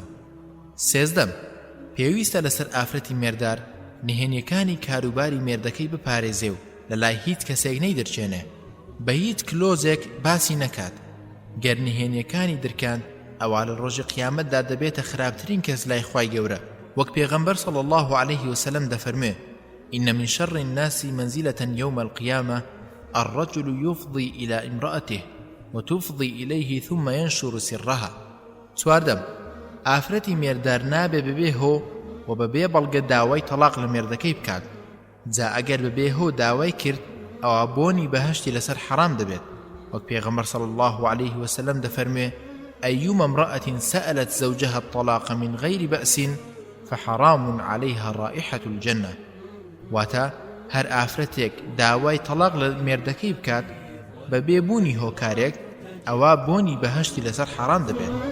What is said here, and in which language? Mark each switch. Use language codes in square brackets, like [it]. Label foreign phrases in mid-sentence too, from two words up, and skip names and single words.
[ckb] سێزدەم، پێویستە لەسەر ئافرەتی مێردار نهێنیەکانی کاروباری مێردەکەی بپارێزێ و لە لای هیچ کەسێک نەیدرچێنێ، بە هیچ کلۆزێک باسی نەکات. گەر نهێنیەکانی درکاند ئەوا لە ڕۆژی قیامەتدا دەبێتە خراپترین کەس لای خوای گەورە. وەک پێغەمبەر [ar] صلی الله عليه وسلم دەفەرمێ إن من شر الناس منزلة يوم القيامة الرجل يفضي إلى امرأته وتفضي إليه ثم ينشر سرها. [ckb] چواردەم، ئافرەتی مێردار نابێ ببێ هۆ و بەبێ بەڵگە داوای تەلاق لە مێردەکەی بکات. جا ئەگەر ببێ هۆ داوای کرد ئەوە بۆنی بەهەشتی لەسەر حرام دەبێت. وەک پێغەمبەر [ar] صلی الله عليه وسلم دەفەرمێ أيما امرأة سألت زوجها الطلاق من غير بأس فحرام عليها رائحة الجنة. [ckb] واتا هر ئافرەتێک داوای تەلاق لە مێردەکەی بکات بەبێ بوونی هۆکارێک ئەوە بۆنی بەهەشتی لەسەر حرام دەبێت.